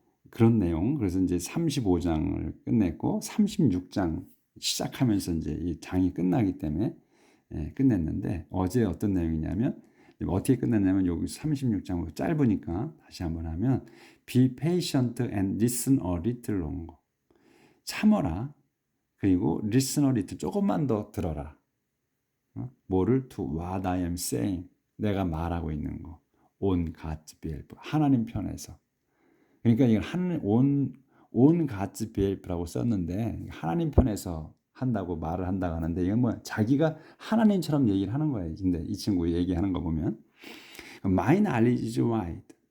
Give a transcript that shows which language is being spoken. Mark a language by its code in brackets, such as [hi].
[ko] 그런 내용. 그래서 이제 35장을 끝냈고 36장 시작하면서 이제 이 장이 끝나기 때문에 끝냈는데 어제 어떤 내용이냐면 어떻게 끝났냐면 여기 36장 짧으니까 다시 한번 하면 [en] Be patient and listen a little longer. [ko] 참어라. 그리고 [en] listen a little [ko] 조금만 더 들어라. 뭐를 [en] to what I am saying. [ko] 내가 말하고 있는 거. [en] On God's behalf. [ko] 하나님 편에서. 그러니까 이걸 온 [en] God's behalf [ko] 라고 썼는데 하나님 편에서 한다고 말을 한다고 하는데 이건 뭐 자기가 하나님처럼 얘기를 하는 거예요. 근데 이 친구 얘기하는 거 보면 [en] My knowledge is wide.